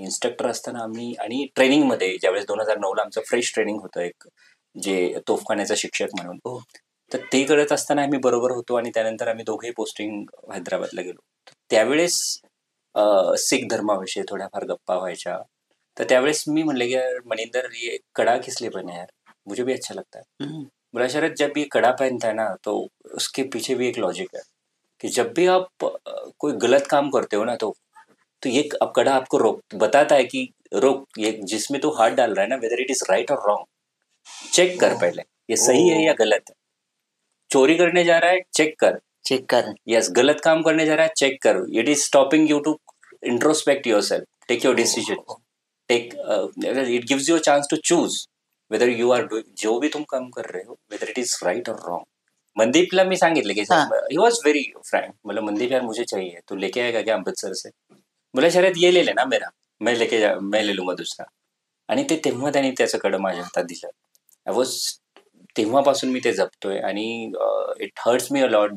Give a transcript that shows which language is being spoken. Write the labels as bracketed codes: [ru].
[mr] Instructor असताना आम्ही आणि ट्रेनिंगमध्ये ज्यावेळेस 2009ला आमचं फ्रेश ट्रेनिंग होतं एक, जे तोफखान्याचा शिक्षक म्हणून. हो. तर ते करत असताना आम्ही बरोबर होतो आणि त्यानंतर आम्ही दोघेही पोस्टिंग हैदराबादला गेलो. त्यावेळेस सिख धर्माविषयी थोड्याफार गप्पा व्हायच्या. तर त्यावेळेस मी म्हणले की [hi] यार मनिंदर, ये कड़ा किस लिए पहने यार, मुझे भी अच्छा लगता है. बोला शरद, जब ये कड़ा पहनता है ना तो उसके पीछे भी एक लॉजिक है कि जब भी आप कोई गलत काम करते हो ना तो ये अब कड़ा आपको रोक बताता है कि रोक, ये जिसमें तू हाथ डाल रहा है ना, [en] whether it is right और wrong, [hi] चेक कर पहले ये सही है या गलत है. चोरी करने जा रहा है, चेक कर. यस, गलत काम करने जा रहा है, चेक कर. [en] it is stopping you to introspect yourself, take your decision, take it gives you a chance to choose whether you are doing, [hi] जो भी तुम काम कर रहे हो, [en] Whether it is right और wrong. [mr] मनदीपला मी सांगितलं की [en] He was very frank. [hi] बोला मनदीप यार मुझे चाहिए, तू लेके आएगा क्या अमृतसर से. बोला शरद ये ले लेना मेरा, मैं ले लूंगा दुसरा. [mr] आणि ते तेव्हा त्यांनी त्याचं कडं माझ्या हातात दिलं. [en] I was, [mr] तेव्हापासून मी ते जपतोय आणि [en] It hurts me a lot.